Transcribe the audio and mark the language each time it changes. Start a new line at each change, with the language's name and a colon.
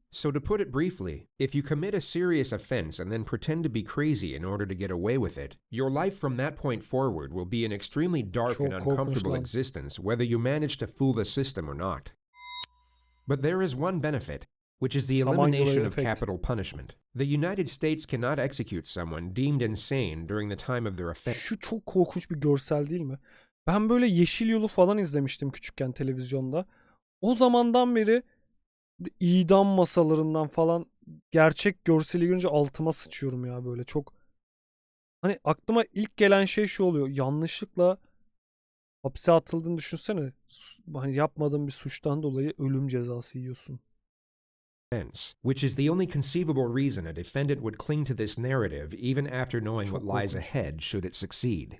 English: So to put it briefly, if you commit a serious offense and then pretend to be crazy in order to get away with it, your life from that point forward will be an extremely dark and uncomfortable existence whether you manage to fool the system or not. But there is one benefit, which is the elimination of capital punishment. The United States cannot execute someone deemed insane during the time of their offense.
Turkish: Şu çok korkunç bir görsel değil mi? Ben böyle Yeşil Yol'u falan izlemiştim küçükken televizyonda. O zamandan beri idam masalarından falan gerçek görseli görünce altıma sıçıyorum ya böyle çok. Hani aklıma ilk gelen şey şu oluyor. Yanlışlıkla hapse atıldığını düşünsene. Hani yapmadığın bir suçtan dolayı ölüm cezası yiyorsun.
English: Which is the only conceivable reason a defendant would cling to this narrative even after knowing what lies ahead should it succeed.